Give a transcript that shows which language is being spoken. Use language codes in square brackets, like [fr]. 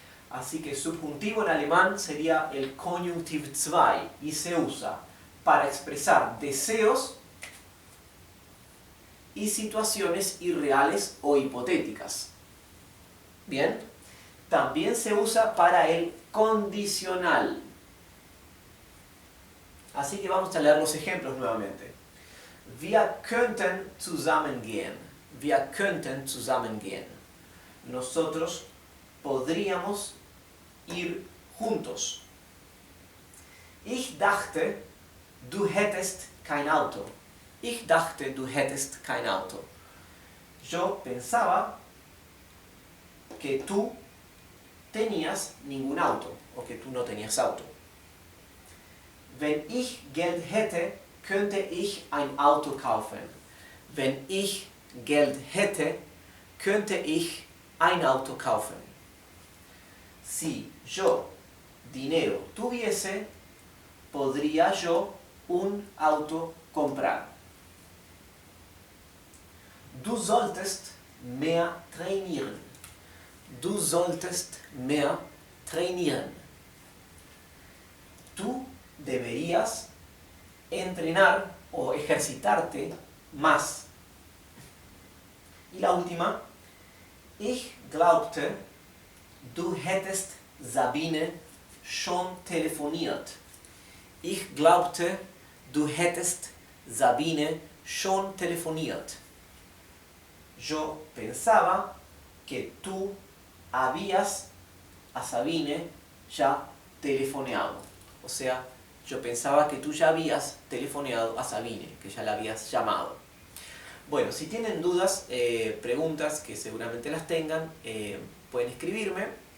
[es] Así que subjuntivo en alemán sería el Konjunktiv 2 y se usa para expresar deseos y situaciones irreales o hipotéticas. Bien, también se usa para el condicional. Así que vamos a leer los ejemplos nuevamente. [de] Wir könnten zusammen gehen. Wir könnten zusammen gehen. [es] Nosotros podríamos ir juntos. [de] Ich dachte, du hättest kein Auto. Ich dachte, du hättest kein Auto. [es] Yo pensaba que tú tenías ningún auto o que tú no tenías auto. [de] Wenn ich Geld hätte, könnte ich ein Auto kaufen. Wenn ich Geld hätte, könnte ich ein Auto kaufen. [es] Si yo dinero tuviese, podría yo un auto comprar. [de] Du solltest mehr trainieren. Du solltest mehr trainieren. [es] Tú deberías entrenar o ejercitarte más. Y la última, [de] ich glaubte, du hättest Sabine schon telefoniert. Ich glaubte, du hättest Sabine schon telefoniert. [es] Yo pensaba que tú habías a Sabine ya telefoneado. O sea, yo pensaba que tú ya habías telefoneado a Sabine, que ya la habías llamado. Bueno, si tienen dudas, preguntas, que seguramente las tengan, pueden escribirme.